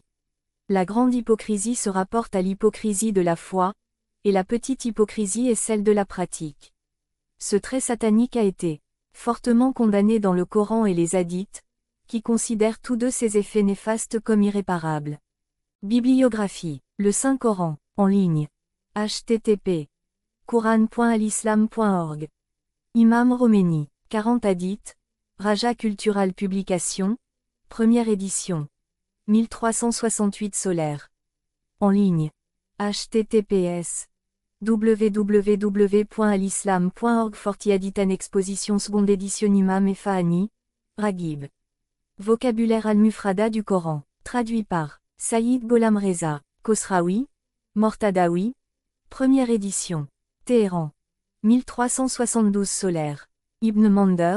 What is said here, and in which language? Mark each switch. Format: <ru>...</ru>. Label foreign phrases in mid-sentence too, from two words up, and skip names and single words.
<fr>La grande hypocrisie se rapporte à l'hypocrisie de la foi, et la petite hypocrisie est celle de la pratique. Ce trait satanique a été fortement condamné dans le Coran et les hadiths, qui considèrent tous deux ces effets néfastes comme irréparables. Bibliographie. Le Saint-Coran, en ligne. http quran.alislam.org. Imam Khomeini. 40 hadiths. Raja Cultural Publication. Première édition. 1368 solaire. En ligne. https www.alislam.org. 40 hadiths en exposition seconde édition Imam et Fahani. Raghib. Vocabulaire al-Mufrada du Coran. Traduit par Saïd Gholam Reza. Khosraoui. Mortadawi. Première édition. Téhéran. 1372 solaire. Ibn Mander.</fr>